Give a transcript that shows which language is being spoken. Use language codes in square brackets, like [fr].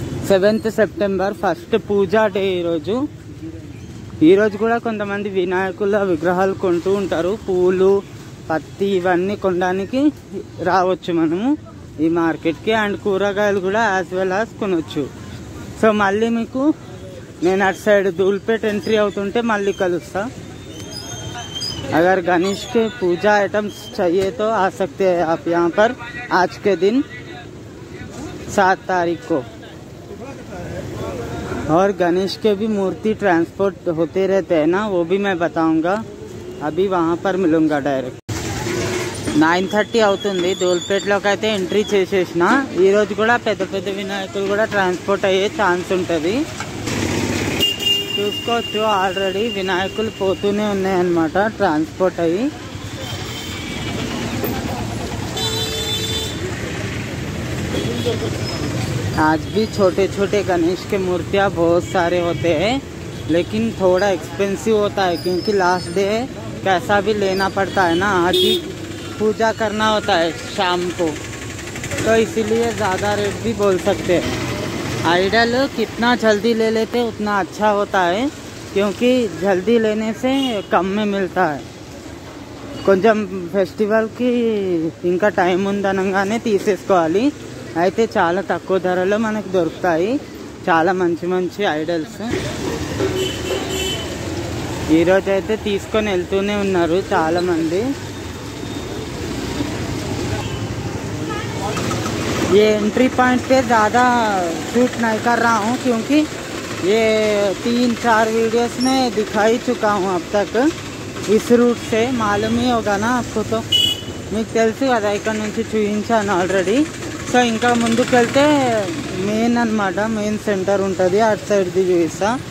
[te] 7th September first పూజా day ఈరోజు కూడా కొంతమంది వినాయకుల విగ్రహాలు కొంటూ ఉంటారు. పూలు, పత్తి ఇవన్నీ కొనడానికి రావచ్చు మనము ఈ మార్కెట్కి. అండ్ కూరగాయలు కూడా [en] as well as [te] కొనవచ్చు. సో మళ్ళీ మీకు నేను అటు సైడ్ ధూల్పేట్ ఎంట్రీ అవుతుంటే మళ్ళీ కలుస్తా. [hi] अगर गणेश के पूजा आइटम्स चाहिए तो आ सकते हैं आप यहाँ पर आज के दिन 7 तारीख को. और गणेश के भी मूर्ति ट्रांसपोर्ट होते रहते हैं ना, वो भी मैं बताऊंगा. अभी वहाँ पर मिलूंगा डायरेक्ट. [te] 9:30 అవుతుంది. ధూల్పేట్లోకి అయితే ఎంట్రీ చేసేసిన. ఈరోజు కూడా పెద్ద పెద్ద వినాయకులు కూడా ట్రాన్స్పోర్ట్ అయ్యే ఛాన్స్ ఉంటుంది. చూసుకోవచ్చు, ఆల్రెడీ వినాయకులు పోతూనే ఉన్నాయన్నమాట ట్రాన్స్పోర్ట్ అయ్యి. [hi] आज भी छोटे छोटे गणेश के मूर्तियाँ बहुत सारे होते हैं, लेकिन थोड़ा एक्सपेंसिव होता है क्योंकि लास्ट डे कैसा भी लेना पड़ता है ना. आज ही पूजा करना होता है शाम को, तो इसीलिए ज़्यादा रेट भी बोल सकते हैं. आइडल कितना जल्दी ले लेते उतना अच्छा होता है, क्योंकि जल्दी लेने से कम में मिलता है. [te] కొంచెం ఫెస్టివల్కి ఇంకా టైం ఉందనగానే తీసేసుకోవాలి. అయితే చాలా తక్కువ ధరలో మనకు దొరుకుతాయి చాలా మంచి మంచి ఐడల్స్. ఈరోజు అయితే తీసుకొని వెళ్తూనే ఉన్నారు చాలామంది. [hi] ये एंट्री पॉइंट पे ज़्यादा शूट नहीं कर रहा हूँ, क्योंकि ये 3-4 वीडियोस में दिखा ही चुका हूँ अब तक. इस रूट से मालूम ही होगा ना आपको, तो [te] మీకు తెలుసు కదా ఇక్కడ నుంచి చూపించాను ఆల్రెడీ. సో ఇంకా ముందుకు వెళ్తే మెయిన్ అన్నమాట, మెయిన్ సెంటర్ ఉంటుంది. అటు సైడ్ది చూపిస్తా.